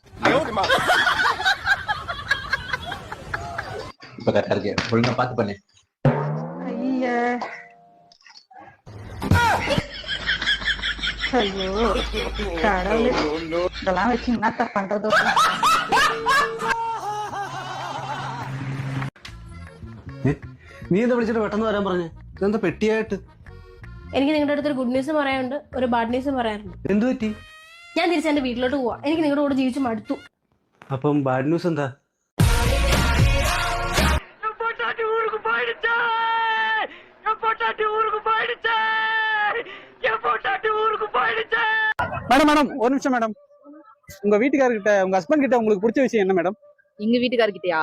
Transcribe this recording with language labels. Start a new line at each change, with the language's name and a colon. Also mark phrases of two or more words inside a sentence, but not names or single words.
Tamil: இப்ப கரெக்டா இருக்கு, ஒழுங்கா பாத்து பண்ணு. ஐயோ கடவுளே, இதெல்லாம் வச்சு என்னத்த பண்றது?
Malayalam: നീ എന്താ വിളിച്ചിട്ട് പെട്ടെന്ന് വരാൻ പറഞ്ഞേ? ഇതെന്താ പെട്ടിയായിട്ട്? എനിക്ക് നിങ്ങളുടെ അടുത്തൊരു
English: good news
Malayalam: പറയാനുണ്ട്, ഒരു
English: bad news
Malayalam: പറയാനുണ്ട്. എന്ത് പറ്റി? ഞാൻ തിരിച്ച് എന്റെ വീട്ടിലോട്ട് പോവാ. എനിക്ക് നിങ്ങളുടെ കൂടെ ജീവിച്ച് മടുത്തു. അപ്പം
English: bad news
Malayalam: എന്താ?
Tamil: மேடம் மேடம் ஒரு நிமிஷம் மேடம், உங்க வீட்டுக்காரர்கிட்ட உங்க ஹஸ்பண்ட் கிட்ட உங்களுக்கு பிடிச்ச விஷயம் என்ன மேடம்? எங்க வீட்டுக்காரர்கிட்டயா?